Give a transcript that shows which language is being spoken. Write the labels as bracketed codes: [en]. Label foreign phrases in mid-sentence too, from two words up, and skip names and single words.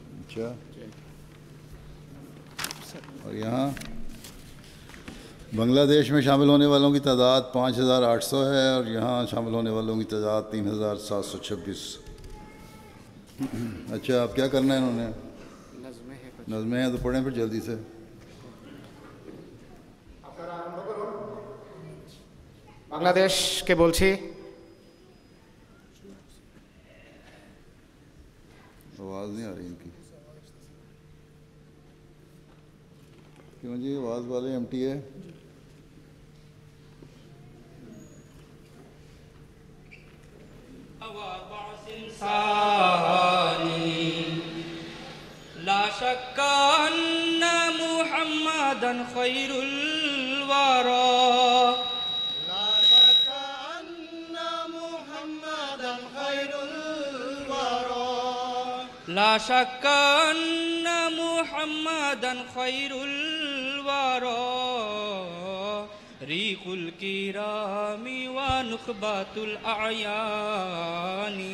[ur] اچھا، اور یہاں بنگلہ دیش میں شامل ہونے والوں کی تعداد 5800 ہے اور یہاں شامل ہونے والوں کی تعداد 3726۔ اچھا، اب کیا کرنا ہے انہوں نے؟ نظمیں ہیں تو پڑھیں پھر جلدی سے۔ [bn] বাংলাদেশকে বলছি, [ur] آواز نہیں آ رہی ان کی، کیوں جی؟ آواز والے ایم ٹی ہے۔ [ar] لا شك أن محمدا خير الورى، لا شك أن محمدا خير الورى، لا شك أن محمدا خير الورى، ريق الكرام ونخبة الأعيان